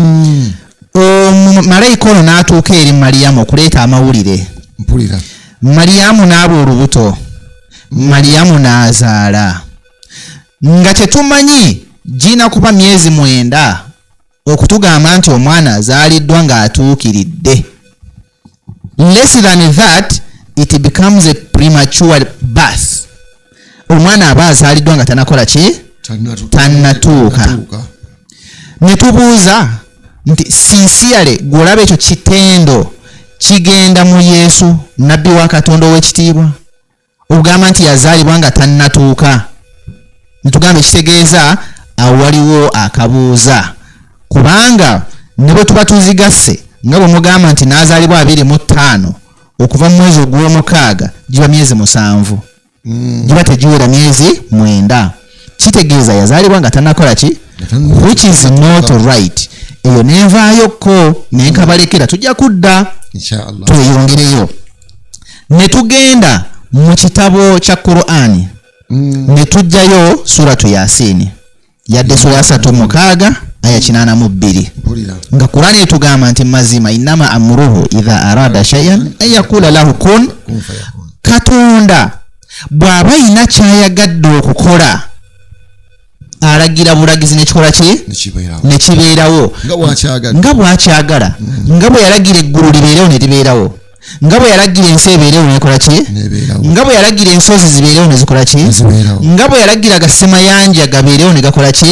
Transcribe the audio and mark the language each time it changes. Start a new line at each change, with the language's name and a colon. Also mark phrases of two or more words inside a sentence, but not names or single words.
Ganda: Malayika ono n'atuuka eri Maliyamu okuleeta amawulire. Mpulira. Maliyamu n'aba olubuto. Maliyamu n'azaala. Nga tetumanyi gina kuba myezi 9 okutugamba nti omwana azaaliddwa ng'atuukiridde.
English: Less than that, it becomes a premature birth.
Ganda: Omwana aba azaaliddwa nga tanakola ki? Tannatuuka. Ne tubuuza nti sincerely gw'olaba ekyo kitendo kigenda mu Yesu nabbi wa Katonda ow'ekitiibwa ogamba nti yazaalibwa nga tannatuuka. Nitugamba ekitegeeza awo waliwo akabuuza, kubanga ne bwe tuba tuzigasse nga bwe mugamba nti n'azaalibwa 25 okuva mu mwezi ogw'omukaaga giba myezi 7, giba tegiwera myezi 9. Kitegeeza yazaalibwa nga tannakola ki?
English: Which is not right.
Ganda: Eyo nenvaayoko nenkabalekera tujja kudda inshallah tweyongereyo. Ne tugenda mu kitabo kya Qur'ani ne tujjayo suratu Yasin yadde sura ya 36 aya 82 nga Qur'ani etugamba nti mazima
Arabic: إنما أمره إذا أراد شيئا أن يقول له كن فيكون.
Ganda: Katonda bw'aba ina kyayagadde okukola alagira bulagizi nekikola ki? Nekibeerawo nga bw'akyagala. Nga bwe yalagira eggulu libeerewo ne libeerawo. Nga bwe yalagira ensi ebeerewo nekola ki? Nga bwe yalagira ensozi zibeerewo ne zikola ki? Nga bwe yalagira gasemayanja gabeerewo ne gakola ki?